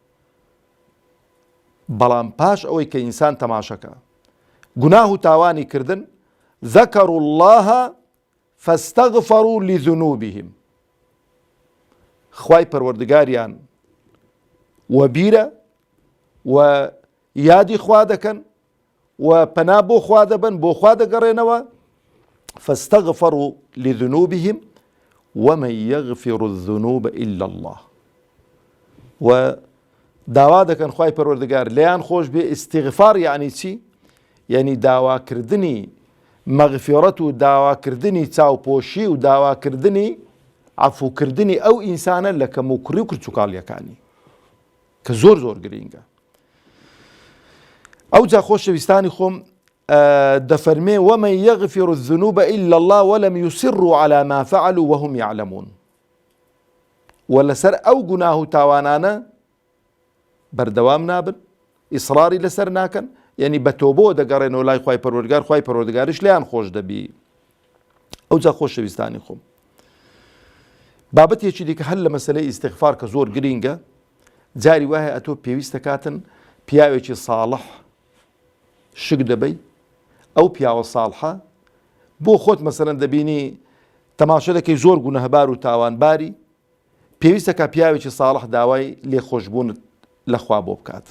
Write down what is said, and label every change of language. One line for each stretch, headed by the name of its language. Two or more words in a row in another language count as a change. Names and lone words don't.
Central Kurdish: بەڵام پاش ئەوەی کە ئینسان تەماشەکە گوناه و تاوانی کردن،
Arabic: ذەکەروا الله فاستەغفەروا لذنوبهم،
Central Kurdish: خوای پەروەردگاریان وەبیرە و یادی خوا دەکەن و پەنا بۆ خوا دەبن، بۆ خوا دەگەڕێنەوە.
Arabic: فاستەغفەروا لذنوبهم ومن يغفر الذنوب إلا الله،
Central Kurdish: و داوا دەکەن خوای پەروەردگار لێیان خۆش بێ. ئیستیغفار یعنی چی؟ یعنی داواکردنی مەغفیرەت و داواکردنی چاوپۆشی و داواکردنی عەفوکردنی ئەو ئینسانە لە کەم و کوڕی و کرچوکاڵیەکانی کە زۆر زۆر گرینگە. ئەو جا خۆشەویستانی خۆم دەفەرمێ
Arabic: ومن يغفر الذنوب إلا الله ولم يصروا على ما فعلوا وهم يعلمون،
Central Kurdish: و لەسەر ئەو گوناه و تاوانانە بەردەوام نابن، ئیسراری لەسەر ناکەن، یعنی بە تۆبۆ دەگەڕێنەوە لای خوای پەروەردگار، خوای پەروەردگاریش لێیان خۆش دەبی. ئەو جا خۆشەویستانی خۆم بابەتێکی دیکە هەر لە مەسەلەی ئیستیغفار کە زۆر گرینگە، جاری وایە ئەتۆ پێویستە کاتن پیاوێکی ساڵح شک دەبەی، ئەو پیاوە ساڵحە بۆ خۆت مەسەلەن دەبینی تەماشە دەکەی زۆر گونەهبار و تاوانباری، پێویستە کە پیاوێکی ساڵح داوای لێخۆشبوونت لە خوا بۆ بکاتن.